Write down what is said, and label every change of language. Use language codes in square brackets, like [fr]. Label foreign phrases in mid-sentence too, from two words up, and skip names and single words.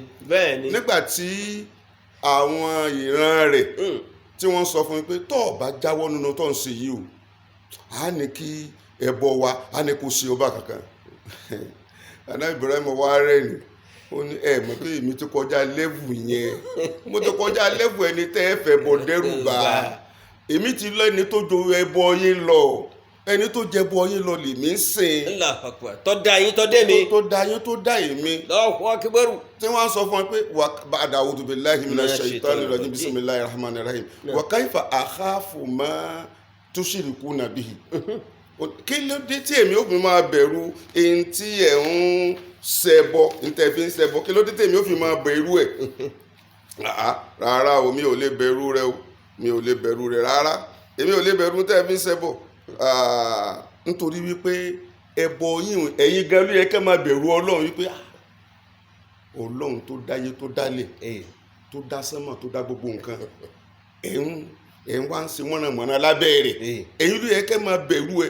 [yo] nígbà tí àwọn ìran rẹ̀ tí wọ́n sọ fún mi pé tọ́ ọ bá jáwọ́ nínú tó ń ṣe yìí o a ní kí ẹbọ wa a ní kó ṣe ọba kankan ànábì Ibrahim wá rẹ̀ ni ó ní ẹ mọ̀ pé èmi ti kọjá lẹ́vù yẹn mo ti kọjá lẹ́vù ẹni tẹ́ ẹ fẹ́ bọ̀ dẹ́rù bá èmi ti lọ ẹni tó jo ẹbọ yín lọ ẹni tó jẹbọ yín lọ lèmi ń sìn. tó dá yín tó dé mi. tó dá yín tó dá èmi. [ar] الله أكبر. [yo] tí wọ́n sọ fún mi pé [ar] بعد أعوذ بالله من الشيطان الرجيم بسم الله الرحمن الرحيم وكيف أخاف ما تشركون به. [yo] kí ló dé tí èmi ò fi máa bẹ̀rù èyí tí ẹ̀ ń ṣẹbọ ntẹ̀ fi ń ṣẹbọ kí ló dé tí èmi ò fi máa bẹ̀rù ẹ̀. rárá o mi ò lè bẹ̀rù rẹ o mi ò lè bẹ̀rù rẹ rárá èmi ò lè bẹ̀rù tẹ́ fi ń ṣẹbọ nítorí wípé ẹbọ yín ẹ̀yin gan ló yẹ kẹ́ máa bẹ̀rù Ọlọ́run wípé Ọlọ́run tó dáyé tó dálẹ̀ tó dá sánmọ̀ tó dá gbogbo nǹkan ẹ̀ ń wá ń ṣe mọ̀nàmọ́ná lábẹ́ rẹ̀ ẹ̀yin ló yẹ kẹ́ máa bẹ̀rù ẹ̀.